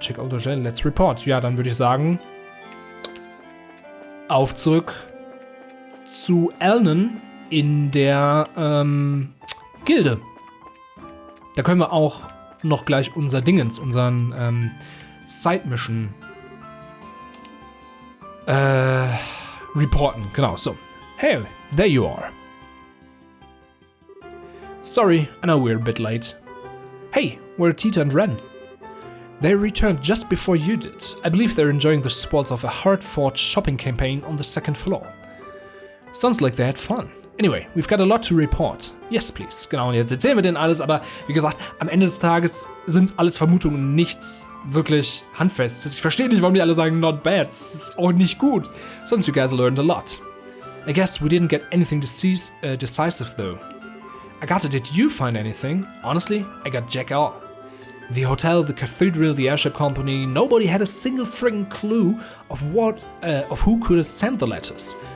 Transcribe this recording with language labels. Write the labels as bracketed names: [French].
[English] Check out the hotel, let's report. [German] Ja, dann würde ich sagen, auf zurück zu Elnan in der Gilde. Da können wir auch noch gleich unseren Side-Mission reporten. Genau, so. [English] Hey, there you are. Sorry, I know we're a bit late. Hey, where are Tita and Ren? They returned just before you did. I believe they're enjoying the spoils of a hard-fought shopping campaign on the second floor. Sounds like they had fun. Anyway, we've got a lot to report. Yes, please. [German] Genau, und jetzt erzählen wir denen alles, aber wie gesagt, am Ende des Tages sind es alles Vermutungen, nichts wirklich Handfestes. Ich verstehe nicht, warum die alle sagen, [English] not bad. [German] Das ist auch nicht gut. [English] Since you guys learned a lot. I guess we didn't get anything decisive though. Agatha, did you find anything? Honestly, I got jack all. The hotel, the cathedral, the airship company, nobody had a single friggin' clue of who could have sent the letters.